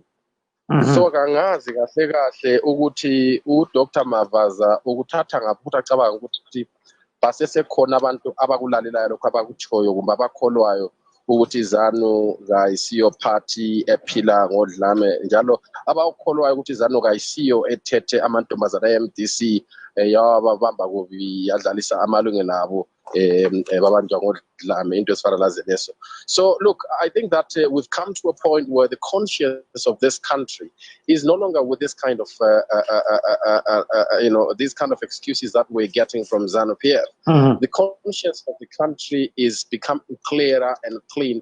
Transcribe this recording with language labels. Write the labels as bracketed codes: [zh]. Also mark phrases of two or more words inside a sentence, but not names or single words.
[nd] So kangazi kahle ukuthi uDr Mavaza ukuthatha ngapha ukuthi acabanga ukuthi base sekhona abantu abakulalelayo lokho abakutshoyo kumbe abakholwayo ukuthi izanu kayisiyo party ephila ngodlame njalo abakholwayo ukuthi izanu kayisiyo ethethe amantombazana eMDC yababamba kubi yadlalisa amalungelo abo babanjwa ngodlame into esifana laze leso. [en] So look, I think that we've come to a point where the conscience of this country is no longer with this kind of these kind of excuses that we're getting from ZANU-PF. The conscience of the country is becoming clearer and clean.